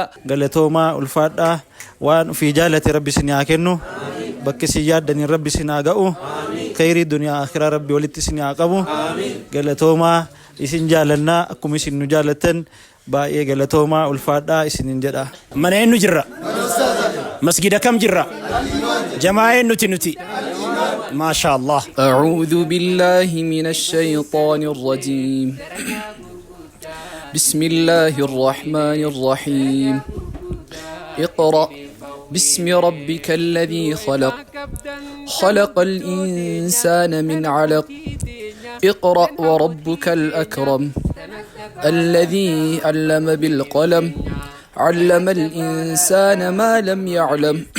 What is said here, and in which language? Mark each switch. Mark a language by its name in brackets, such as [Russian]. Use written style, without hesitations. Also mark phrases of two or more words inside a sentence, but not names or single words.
[Oromo] galatoomaa ulfaadhaa waan ofii jaalate rabbi isin haa kennu bakki isin yaaddaniin rabbi isin haa ga'u khayrii duniyaa akhiraa rabbi walitti isin haa qabu. galatoomaa isin jaalannaa akkuma isin nu jaalattan baay'ee galatoomaa ulfaadhaa isiniin jedha. mana eenyu jirra masgida kam jirra jamaa eenyuti nuti [Arabic] ما شاء الله. أعوذ بالله من الشيطان الرجيم. بسم الله الرحمن الرحيم. اقرأ باسم ربك الذي خلق خلق الإنسان من علق اقرأ وربك الأكرم الذي علم بالقلم علم الإنسان ما لم يعلم